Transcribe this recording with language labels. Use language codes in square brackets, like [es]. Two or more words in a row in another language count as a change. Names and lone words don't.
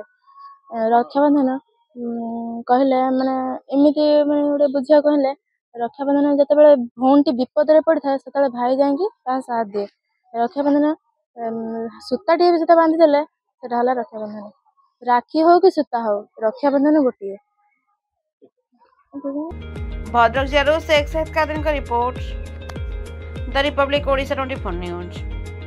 [or] ରକ୍ଷାବନ୍ଧନ କହିଲେ ମାନେ ଏମିତି ମାନେ ଗୋଟେ ବୁଝିବାକୁ ହେଲେ ରକ୍ଷାବନ୍ଧନ ଯେତେବେଳେ ଭଉଣୀଟି ବିପଦରେ ପଡ଼ିଥାଏ ସେତେବେଳେ ଭାଇ ଯାଇକି ତାହା ସାଥ ଦିଏ। ରକ୍ଷାବନ୍ଧନ ସୂତାଟିଏ ବି ସେଟା ବାନ୍ଧିଦେଲେ ସେଟା ହେଲା ରକ୍ଷାବନ୍ଧନ। ରାକ୍ଷୀ ହଉ କି ସୂତା ହଉ ରକ୍ଷାବନ୍ଧନ ଗୋଟିଏ। भद्रक जिल्लाରୁ शेख सैयद कादिरଙ୍କ रिपोर्ट द रिपब्लिक ओडिशा 24 न्यूज।